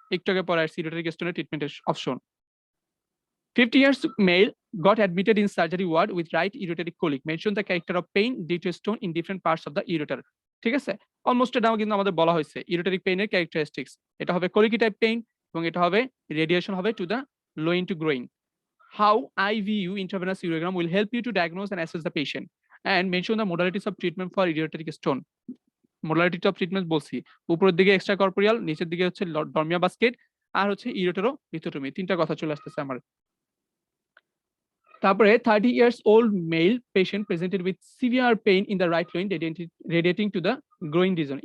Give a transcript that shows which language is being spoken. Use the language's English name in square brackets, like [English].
[Bangla] একটু আগে পড়া আসছে ইউরেটারিক স্টোনের ট্রিটমেন্টের option. [English] 50 years male got admitted in surgery ward with right ureteric colic. Mention the character of pain due to stone in different parts of the ureter. [Bangla] ঠিক আছে? Almost এটাও কিন্তু আমাদের বলা হয়েছে ইউরেটারিক পেইনের ক্যারেক্টারিস্টিক্স। এটা হবে কোলিকি টাইপ পেইন এবং এটা হবে রেডিয়েশন হবে to the loin two groin. [English] how IVU intravenous ureogram will help you to diagnose and assess the patient and mention the modalities of treatment for ureteric stone. [Bangla] Modality of treatment বলছি, উপরের দিকে extra corporeal, নিচের দিকে হচ্ছে ডর্মিয়া basket, আর হচ্ছে ইউরেটেরো লিথোটমি, তিনটা কথা চলে আসতেছে আমার। [English] তারপরে 30 years old male patient presented with severe pain in the right loin radiating to the groin region.